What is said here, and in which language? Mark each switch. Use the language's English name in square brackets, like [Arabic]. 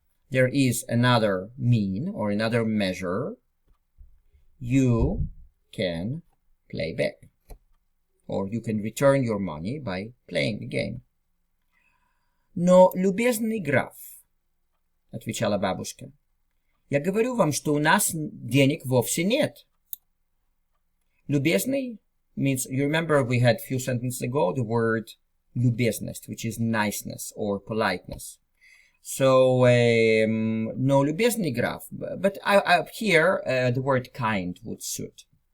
[English] There is another mean or another measure. You can play back. Or you can return your money by playing the game. [Russian] Но, любезный граф, отвечала бабушка, я говорю вам, что у нас денег вовсе нет. [English] Любезный means, you remember we had a few sentences ago the word любезность, which is niceness or politeness. So, no, [Russian] любезный граф, [English] but here the word kind would suit.